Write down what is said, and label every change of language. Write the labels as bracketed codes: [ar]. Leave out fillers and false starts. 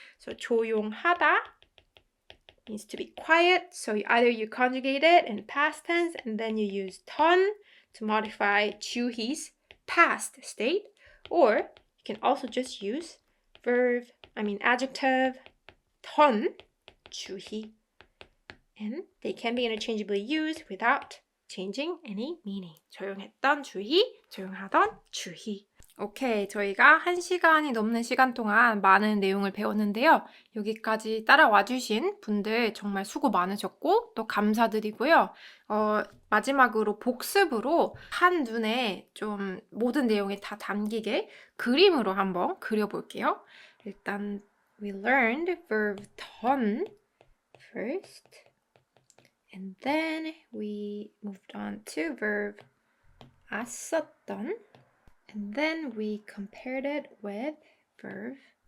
[en] So 조용하다 means to be quiet, so either you conjugate it in past tense and then you use 던 to modify 주희's past state, or you can also just use adjective 던 주희, and they can be interchangeably used without changing any meaning. [ko] 조용했던 주희, 조용하던 주희. 오케이, 저희가 1시간이 넘는 시간 동안 많은 내용을 배웠는데요. 여기까지 따라와 주신 분들 정말 수고 많으셨고 또 감사드리고요. 마지막으로 복습으로 한눈에 좀 모든 내용이 다 담기게 그림으로 한번 그려볼게요. 일단 [en] we learned verb-던 first, and then we moved on to verb-았었던. And then we compared it with verb-은.